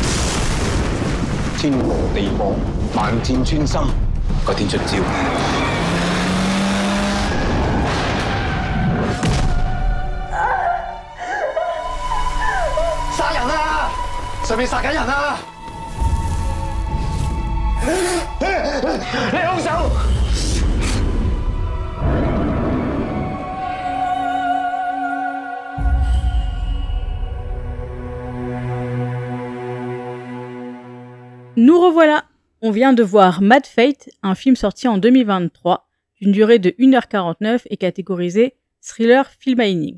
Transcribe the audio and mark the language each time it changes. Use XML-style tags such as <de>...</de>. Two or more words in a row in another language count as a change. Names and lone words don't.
<yue>天羅地網，萬箭穿心，個天出招。殺人啊！上面殺緊人啊！你兇手！</yue> <fr>Nous revoilà. On vient de voir Mad Fate, un film sorti en 2023, d'une durée de 1h49 et catégorisé thriller film mining.</fr>